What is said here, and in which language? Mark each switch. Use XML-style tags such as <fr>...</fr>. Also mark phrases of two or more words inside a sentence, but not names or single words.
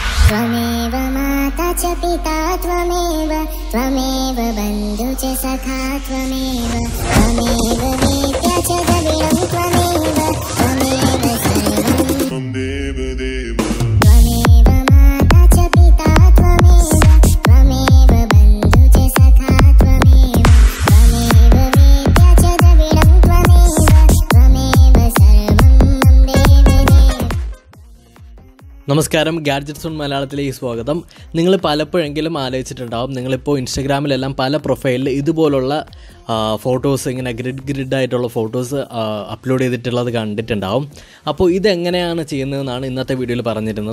<sa>त्वमेव माता च पिता त्वमेव त्वमेव बन्धु च सखा त्वमेव त्वमेव वेद्या च द्रविणं त्वमेव त्वमेव सर्वं देवदेव त्वमेव माता च पिता त्वमेव त्वमेव बन्धु च सखा त्वमेव त्वमेव वेद्या च द्रविणं त्वमेव त्वमेव सर्वं देवदेव.</sa> <ml>നമസ്കാരം, ഗാഡ്ജറ്റ്സ് ഓൺ മലയാളത്തിലേക്ക് സ്വാഗതം. നിങ്ങൾ പലപ്പോഴെങ്കിലും ആലോചിച്ചിട്ടുണ്ടാവും, നിങ്ങളിപ്പോൾ ഇൻസ്റ്റഗ്രാമിലെല്ലാം പല പ്രൊഫൈലിൽ ഇതുപോലുള്ള ഫോട്ടോസ് ഇങ്ങനെ ഗ്രിഡായിട്ടുള്ള ഫോട്ടോസ് അപ്ലോഡ് ചെയ്തിട്ടുള്ളത് കണ്ടിട്ടുണ്ടാവും. അപ്പോൾ ഇതെങ്ങനെയാണ് ചെയ്യുന്നതെന്നാണ് ഇന്നത്തെ വീഡിയോയിൽ പറഞ്ഞിരുന്നത്.</ml>